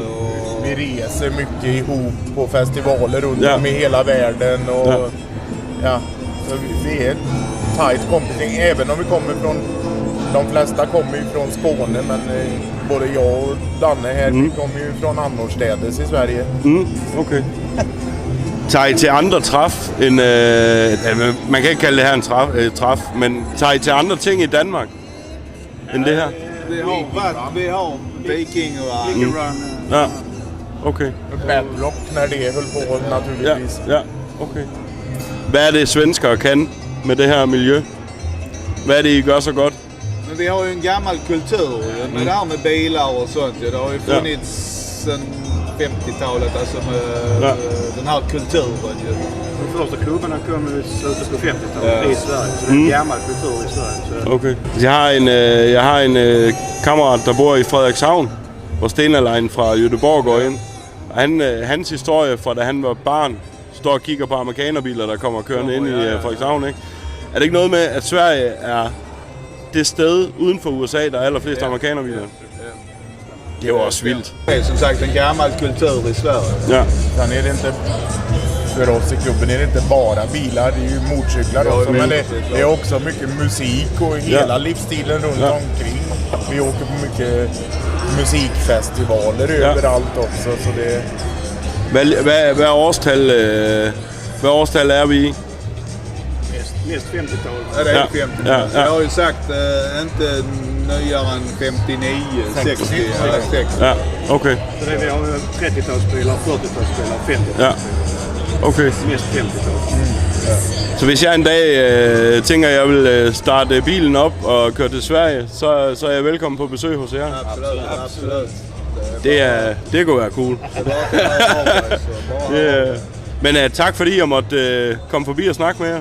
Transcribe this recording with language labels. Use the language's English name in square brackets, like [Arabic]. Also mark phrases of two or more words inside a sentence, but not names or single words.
[Swedish] Vi reser mycket ihop på festivaler runt om i hela världen. Och, så vi är tajt kompising, även om vi kommer från... De flesta kommer ju från Skåne, men både jag och Danne här vi kommer ju från annorstädes i Sverige. [Danish] Okay. Tager I til andre træf end... man kan ikke kalde det her en træf, men tager I til andre ting i Danmark end det her? [Swedish] Vi har Viking och [Danish] Ja, okay. [Swedish] Bedrock när det höll på naturligtvis. [Danish] Ja, okay. Hvad er det svenskere kan med det her miljø? Hvad er det, I gør så godt? [Swedish] Men vi har ju en gammal kultur med det här med bilar och sånt. Det har ju funnits sedan 50-talet, alltså med den här kulturen. De första klubbarna kom i slutet på 50-talet i Sverige, så det är en gammal kultur i Sverige. Så. [Danish] Okay. Jeg har en kammerat, der bor i Frederikshavn, hvor Stena Line fra Göteborg går ind. Og hans historie fra da han var barn, står og kigger på amerikanerbiler, der kommer kørende ind i Frederikshavn, ikke? Er det ikke noget med, at Sverige er det sted uden for USA, der er allerflest amerikanerbiler? [Swedish] Det var också vildt. Det är som sagt en gammal kultur i Sverige. Ja. Sen är det inte, för oss i klubben är det inte bara bilar, det är ju motorcyklar också, men det är också mycket musik och hela livsstilen runt omkring. Vi åker på mycket musikfestivaler överallt också, så det... [Danish] Hvad årstal är vi i? [Swedish] Mest 50-talet. Ja, det är 50-talet. Jag har ju sagt inte nyare än 59, 60 eller 60. Ja, okej. Så det vi har 30-talsbilar, 40-talsbilar, 50-talsbilar. Ja, okej. Mest 50-tal. [Danish] Så hvis jeg en dag tænker, at jeg vil starte bilen op og køre til Sverige, så er jeg velkommen på besøg hos jer. [Swedish] Absolut. [Danish] Det kunne være cool. Men tak fordi jeg måtte komme forbi og snakke med jer.